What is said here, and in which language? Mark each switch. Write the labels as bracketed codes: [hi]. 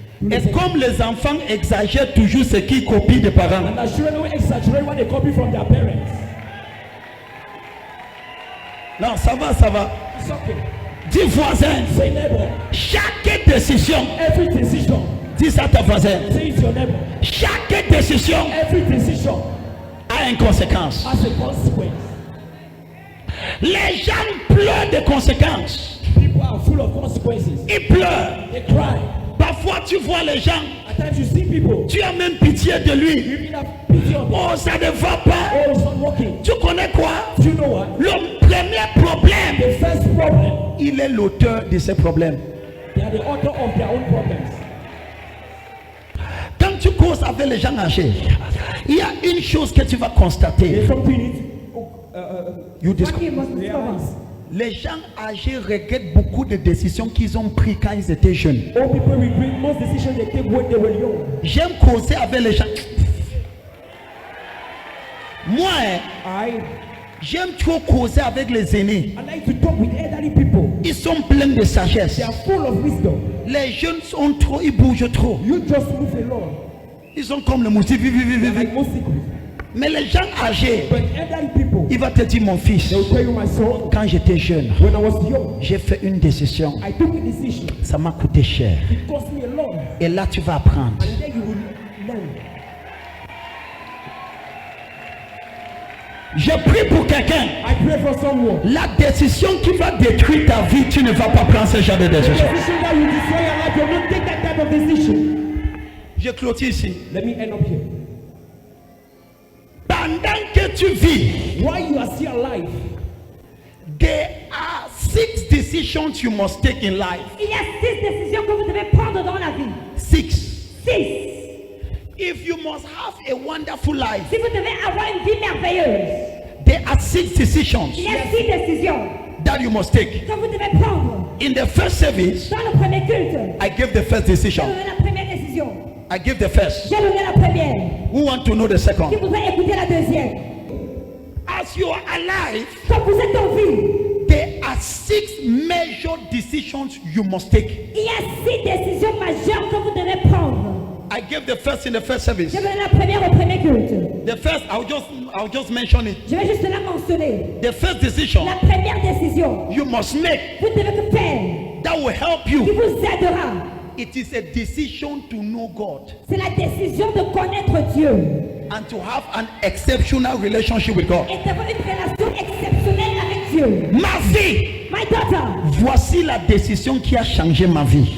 [fr] Et comme les enfants exagèrent toujours ce qu'ils copient des parents, [en] And the children will exaggerate what they copy from their parents. [fr] non, ça va, ça va. [en] It's okay. [fr] Dis voisin, [en] Say neighbor. [fr] chaque décision, [en] Every decision. [fr] dis ça à ta voisin, [en] Say it to your neighbor. [fr] chaque décision [en] Every decision [fr] a une conséquence. [en] has a consequence. [fr] Les gens pleurent des conséquences. [en] People are full of consequences. [fr] Ils pleurent. [en] They cry. [fr] Parfois tu vois les gens, [en] At times you see people. [fr] tu as même pitié de lui. [en] You even have pity on them. [fr] Oh, ça ne va pas. [en] Oh, it's not working. [fr] Tu connais quoi? [en] Do you know what? [fr] Le premier problème, [en] The first problem, [fr] il est l'auteur de ces problèmes. [en] they are the author of their own problems. [fr] Quand tu causes avec les gens âgés, il y a une chose que tu vas constater. [en] There's something You discover- What you must discover. [fr] Les gens âgés regrettent beaucoup de décisions qu'ils ont prises quand ils étaient jeunes. [en] all people regret most decisions they take when they were young. [fr] J'aime causer avec les gens. Moi, j'aime trop causer avec les aînés. [en] I like to talk with elderly people. [fr] Ils sont pleins de sagesse. [en] They are full of wisdom. [fr] Les jeunes sont trop, ils bougent trop. [en] You just move along. [fr] Ils sont comme le moustique. [en] Like most secrets. [fr] Mais les gens âgés, [en] But elderly people, [fr] il va te dire mon fils, [en] they will tell you, my son, [fr] quand j'étais jeune, [en] when I was young, [fr] j'ai fait une décision. [en] I took a decision. [fr] Ça m'a coûté cher. [en] It cost me a lot. [fr] Et là, tu vas apprendre. [en] And then you will learn. [fr] Je prie pour quelqu'un. [en] I pray for someone. [fr] La décision qui va détruire ta vie, tu ne vas pas prendre ce genre de [en] The [fr] décision. [en] decision that will destroy your life, you will not take that type of decision. [fr] Je clôture ici. [en] Let me end up here. [fr] Pendant que tu vis, [en] While you are still alive, there are 6 decisions you must take in life. [fr] Il y a 6 décisions que vous devez prendre dans la vie. 6. [en] 6. If you must have a wonderful life, [fr] Si vous devez avoir une vie merveilleuse, [en] there are 6 decisions [fr] il y a 6 décisions [en] that you must take. [fr] que vous devez prendre. [en] In the first service, [fr] Dans le premier culte, [en] I gave the first [fr] j'ai [en] decision. [fr] donné la première décision. [en] I gave the first. [fr] J'ai donné la première. [en] Who want to know the [fr] Qui [en] second? [fr] voudrait écouter la deuxième? [en] As you are alive, [fr] Quand vous êtes en vie, [en] there are 6 major decisions you must take. [fr] il y a 6 décisions majeures que vous devez prendre. [en] I gave the first in the first service. [fr] J'ai donné la première au premier culte. [en] The first, I'll just mention it. [fr] Je vais juste la mentionner. [en] The first decision [fr] La première décision, [en] you must make [fr] vous devez que faire, [en] that will help [fr] qui [en] you. [fr] vous aidera. [en] It is a decision to know God [fr] C'est la décision de connaître Dieu [en] and to have an exceptional relationship with God. [fr] et d'avoir une relation exceptionnelle avec Dieu. Ma vie, [en] My daughter, [fr] voici la décision qui a changé ma vie.